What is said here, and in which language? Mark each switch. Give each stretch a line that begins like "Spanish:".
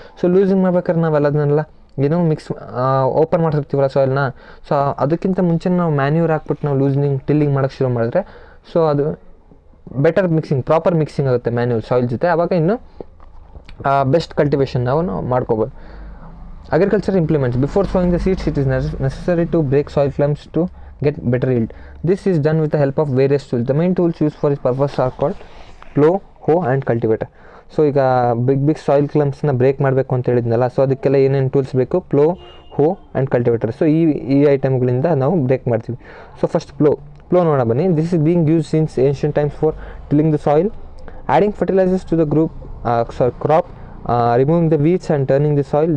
Kannada: So losing ಮಾಡ್ಬೇಕಾದ್ರೆ ನಾವೆಲ್ಲದನ್ನೆಲ್ಲ ಏನೋ open ಮಾಡ್ತಿರ್ತೀವಲ್ಲ ಸಾಯಿಲ್ನ, so ಅದಕ್ಕಿಂತ ಮುಂಚೆ ನಾವು ಮ್ಯಾನ್ಯೂರ್ ಹಾಕ್ಬಿಟ್ಟು ನಾವು ಟಿಲ್ಲಿಂಗ್ ಮಾಡೋಕ್ಕೆ ಶುರು ಮಾಡಿದ್ರೆ ಸೊ ಅದು ಬೆಟರ್ ಮಿಕ್ಸಿಂಗ್, ಪ್ರಾಪರ್ ಮಿಕ್ಸಿಂಗ್ ಆಗುತ್ತೆ ಮ್ಯಾನ್ಯೂರ್ ಸಾಯಿಲ್ ಜೊತೆ. ಆವಾಗ ಇನ್ನು ಬೆಸ್ಟ್ ಕಲ್ಟಿವೇಷನ್ ನಾವು ಮಾಡ್ಕೋಬೋದು.
English: Agriculture implements before sowing the seeds it is necessary to break soil clumps to get better yield. This is done with the help of various tools. The main tools used for this purpose are called plow, hoe and cultivator.
Kannada: So ಈಗ big soil ಕ್ಲಮ್ಸ್ನ break ಮಾಡಬೇಕು ಅಂತ ಹೇಳಿದ್ನಲ್ಲ, so ಅದಕ್ಕೆಲ್ಲ ಏನೇನು tools ಬೇಕು? Flow, ಹೋ and cultivator. So ಈ ಐಟಮ್ಗಳಿಂದ ನಾವು ಬ್ರೇಕ್ ಮಾಡ್ತೀವಿ. ಸೊ ಫಸ್ಟ್ ಪ್ಲೋ ನೋಡೋಣ ಬನ್ನಿ.
English: This is being use since ancient times for tilling the soil, adding fertilisers to the crop, removing the weeds and turning the soil.